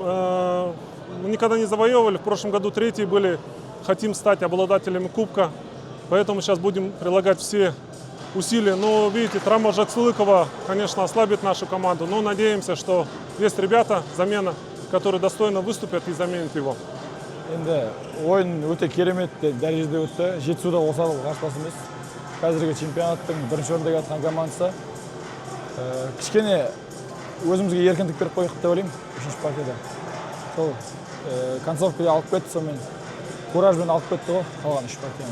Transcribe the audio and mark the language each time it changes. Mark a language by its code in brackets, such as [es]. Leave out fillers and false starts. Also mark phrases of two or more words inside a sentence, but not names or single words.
[ru] мы никогда не завоевывали, в прошлом году третьи были. Хотим стать обладателями кубка. Поэтому сейчас будем прилагать все усилия. Но, видите, травма Жаслыкова, конечно, ослабит нашу команду. Но надеемся, что есть ребята, замена, которые достойно выступят и заменят его. [kk] Енді ойын өте керемет дәрежеде өтті. Жетісуда осал қарсыласымыз. Қазіргі чемпионаттың бірінші орында жатқан командасы. Кішкене өзімізге еркіндік беріп қойдық деп ойлаймын, үшінші партияда. Сол концовкада алып кетті, сонымен куражбен алып кетті ғой қалған 3 партияны.